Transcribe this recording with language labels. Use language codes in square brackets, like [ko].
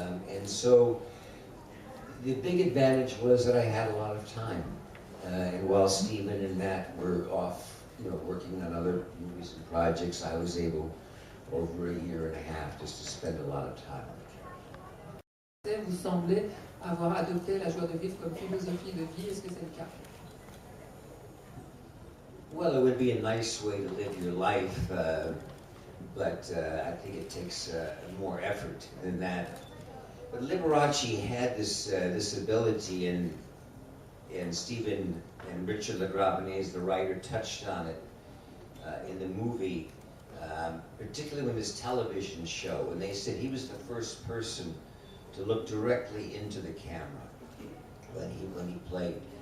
[en] And so the big advantage was that I had a lot of time. And while Stephen and Matt were off, you know, working on other movies and projects, I was able, over a year and a half, just to spend a lot of time with the character. [fr] Vous semblez avoir adopté la joie de vivre comme philosophie de vie. Est-ce que c'est le cas? [en] Well, it would be a nice way to live your life, but I think it takes more effort than that. But Liberace had this ability, and Stephen and Richard Legravenese, the writer, touched on it in the movie, particularly with his television show, and they said he was the first person to look directly into the camera when he played.